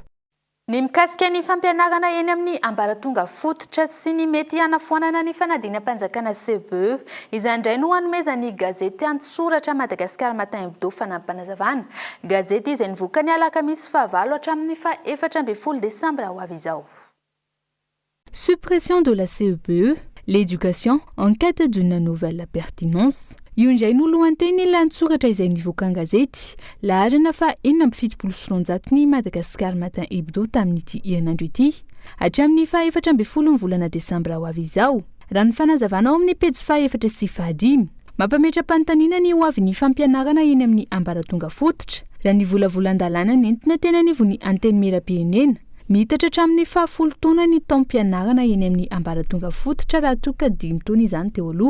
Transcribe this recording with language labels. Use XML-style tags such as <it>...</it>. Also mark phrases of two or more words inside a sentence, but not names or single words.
<mg>Ny mikasika ny fampianarana eny amin'ny ambaratonga fototra sy ny mety hanafoanana ny fanadinam-panjakana CBE izany indray no hanomezany gazety Antsoratra Madagasikara Matin Hebdo fanampanazavana. Gazety izay nivoaka ny alakamisy fahavalo hatramin'ny faha-efatra ambin'ny folo Desambra ho avy izao.</mg> <fr>Suppression de la CBE, l'éducation en quête d'une nouvelle pertinence.</fr> <mg>Io indray no lohateny lahatsoratra izay nivoaka gazety laharana fa 470 ny Madagasikara Matin Hebdo tamin'ity ianandro ity hatramin'ny faha-efatra ambin'ny folo ny volana Desambra ho avy izao. Raha ny fanazavana ao amin'ny pejy faha-efatra sy faha-5 mampametra-panontaniana ny ho avy ny fampianarana eny amin'ny ambaratonga fototra raha ny volavolan-dalàna nentina tena nivony anteny meram-pirenena mitatra hatramin'ny fahafolo taona ny taom-pianarana eny amin'ny ambaratonga fototra raha toka 5 taona izany teo aloha.</mg>